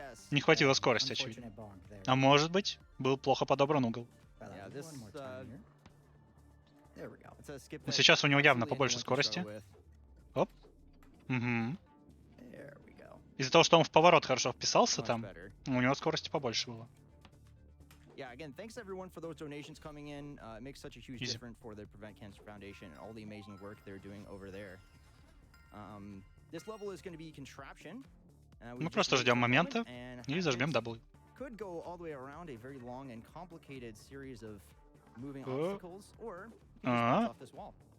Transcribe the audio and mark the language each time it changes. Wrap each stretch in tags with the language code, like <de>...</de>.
<ru>Не хватило скорости, очевидно. А может быть, был плохо подобран угол. Но сейчас у него явно побольше скорости. Оп. Угу. Из-за того, что он в поворот хорошо вписался там, у него скорости побольше было.</ru> <en>Yeah, again, thanks everyone for those donations coming in. It makes such a huge difference for the Prevent Cancer Foundation and all the amazing work they're doing over there. This level is going to be contraption.</en> <ru>Мы просто ждем момента и зажмем W.</ru> <en>Could go all the way around a very long and complicated series of moving obstacles, or off this wall.</en>